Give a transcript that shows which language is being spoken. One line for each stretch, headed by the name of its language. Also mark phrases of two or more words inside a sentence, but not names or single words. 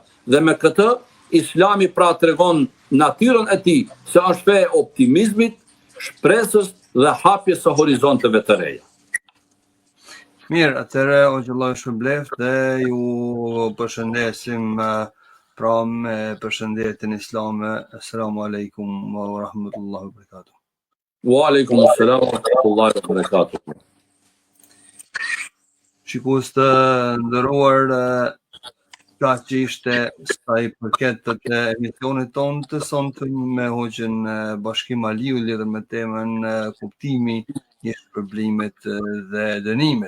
Albanian: Dhe me këtë, Islami pra tregon natyrën e tij se është fe e optimizmit, shpresës dhe hapjes së horizonteve të reja. Mirë, atëre o gjëlloj shpërbleft dhe ju përshëndesim pra me përshëndetjen islame.
Arabic: السلام عليكم ورحمة الله وبركاته. وعليكم السلام ورحمة الله وبركاته.
Albanian: Shikues të nderuar, ka që ishte sa i përket të emisionit tonë të sonte me Hoxhën Bashkim Aliu lidhur me temën kuptimi i shpërblimit dhe dënimit.